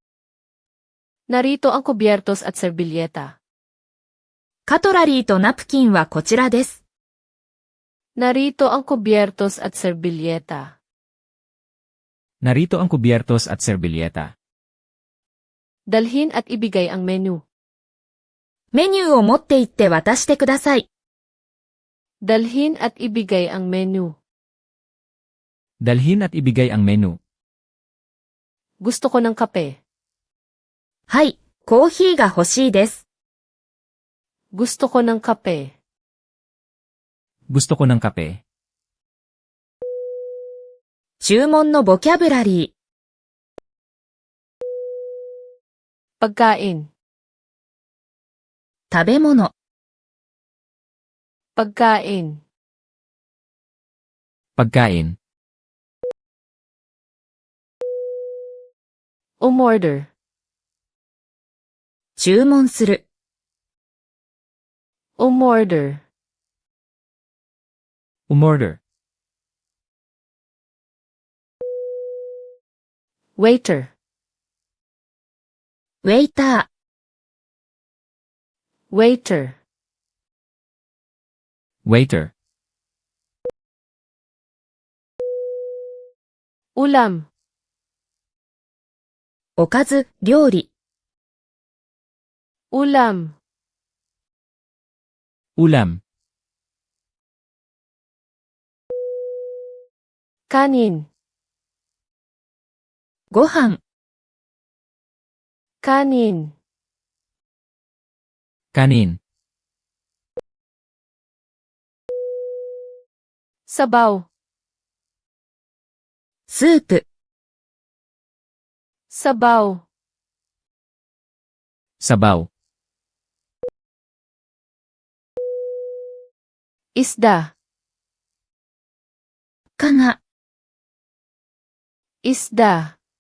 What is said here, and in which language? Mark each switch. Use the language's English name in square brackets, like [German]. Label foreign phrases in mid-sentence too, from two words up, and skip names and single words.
[Filipino] Narito ang kubiertos at servilleta. [Japanese] カトラリーとナプキンはこちらです。 [Filipino] Narito ang kubiertos at servilleta. Narito ang kubiertos at servilleta. Dalhin at ibigay ang menu. [Japanese] メニューを持って行って渡してください。 [Filipino] Dalhin at ibigay ang menu. Dalhin at ibigay ang menu. Gusto ko ng kape. [Japanese] はい、コーヒーが欲しいです。 [Filipino] Gusto ko ng kape. Gusto ko ng kape. [Japanese] 注文のボキャブラリー。 [Filipino] Pagkain. [Japanese] 食べ物、 [Filipino] Pagkain. Pagkain. Umorder. [Japanese] 注文する、 [Filipino] Umorder. Umorder. Waiter. [Japanese] ウェイタ [Filipino] Waiter. Waiter. Ulam. [Japanese] ー、おかず、料理、 [Filipino] Ulam. Ulam. Kanin. [Japanese] ご飯、 [Filipino] Kanin. Kanin. Sabaw. [Japanese] スープ、 [Filipino] Sabaw. Sabaw. Isda. [Japanese] かが、 [Filipino] Isda.